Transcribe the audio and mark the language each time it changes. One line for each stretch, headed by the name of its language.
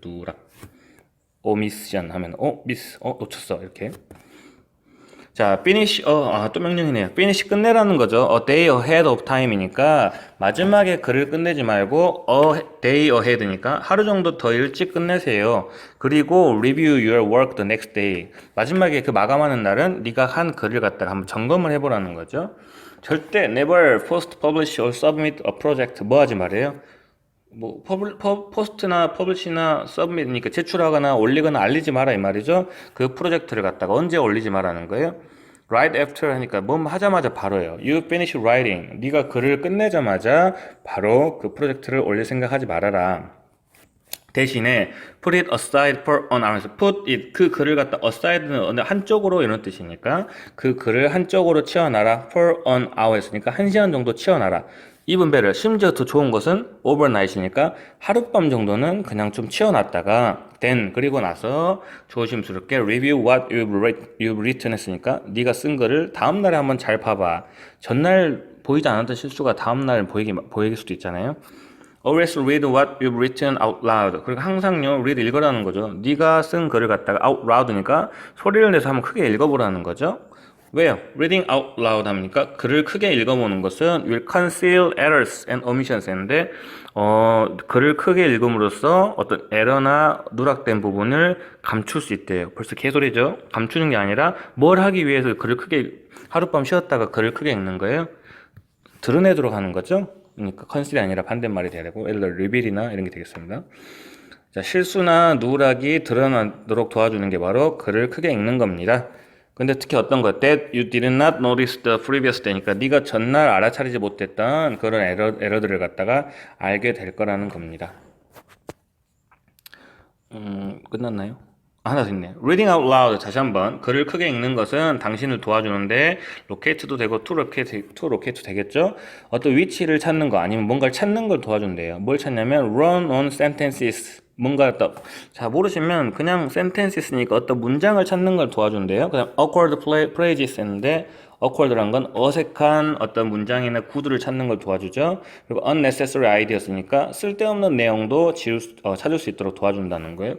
Korean: 누락 오미션 하면 미스 놓쳤어 이렇게. 자, finish, 또 명령이네요. finish 끝내라는 거죠.
English: A day ahead of time
Korean: 이니까 마지막에 글을 끝내지 말고
English: a day ahead
Korean: 니까 하루 정도 더 일찍 끝내세요.
English: 그리고 review your work the next day.
Korean: 마지막에 그 마감하는 날은 네가 한 글을 갖다가 한번 점검을 해보라는 거죠. 절대
English: never post, publish or submit a project
Korean: 뭐 하지 말아요. 뭐 포스트나 퍼블리시나 서브밋이니까 제출하거나 올리거나 알리지 마라 이 말이죠. 그 프로젝트를 갖다가 언제 올리지 마라는 거예요.
English: Right after
Korean: 하니까 뭐 하자마자 바로예요.
English: You finish writing.
Korean: 네가 글을 끝내자마자 바로 그 프로젝트를 올릴 생각하지 말아라. 대신에
English: put it aside for an hour.
Korean: put it 그 글을 갖다 aside는 한쪽으로 이런 뜻이니까 그 글을 한쪽으로 치워놔라.
English: for an hour
Korean: 했으니까 1시간 정도 치워놔라.
English: even better.
Korean: 심지어 더 좋은 것은 overnight이니까 하룻밤 정도는 그냥 좀 치워놨다가 then 그리고 나서 조심스럽게
English: review what you've written
Korean: 했으니까 네가 쓴 거를 다음날에 한번 잘 봐봐. 전날 보이지 않았던 실수가 다음날 보이길 수도 있잖아요.
English: Always read what you've written out loud.
Korean: 그리고 항상요, read 읽으라는 거죠. 네가 쓴 글을 갖다가 out loud니까 소리를 내서 한번 크게 읽어보라는 거죠. 왜요?
English: Reading out loud
Korean: 하니까 글을 크게 읽어보는 것은
English: will conceal errors and omissions
Korean: 했는데 글을 크게 읽음으로써 어떤 에러나 누락된 부분을 감출 수 있대요. 벌써 개소리죠? 감추는 게 아니라 뭘 하기 위해서 글을 크게 하룻밤 쉬었다가 글을 크게 읽는 거예요? 드러내도록 하는 거죠? 그러니까 컨실이 아니라 반대말이 돼야 되고 예를 들어 리빌이나 이런 게 되겠습니다. 자, 실수나 누락이 드러나도록 도와주는 게 바로 글을 크게 읽는 겁니다. 근데 특히 어떤 거,
English: that you did not notice the previous day
Korean: 니까 네가 전날 알아차리지 못했던 그런 에러들을 갖다가 알게 될 거라는 겁니다. 끝났나요? 하나 더 있네.
English: Reading out loud.
Korean: 다시 한번. 글을 크게 읽는 것은 당신을 도와주는데 locate도 되고 to locate 되겠죠? 어떤 위치를 찾는 거 아니면 뭔가를 찾는 걸 도와준대요. 뭘 찾냐면
English: run on sentences.
Korean: 뭔가 자, 모르시면 그냥 sentences니까 어떤 문장을 찾는 걸 도와준대요. 그냥
English: awkward phrases
Korean: 했는데 awkward란 건 어색한 어떤 문장이나 구두를 찾는 걸 도와주죠. 그리고
English: unnecessary ideas
Korean: 니까 쓸데없는 내용도 찾을 수 있도록 도와준다는 거예요.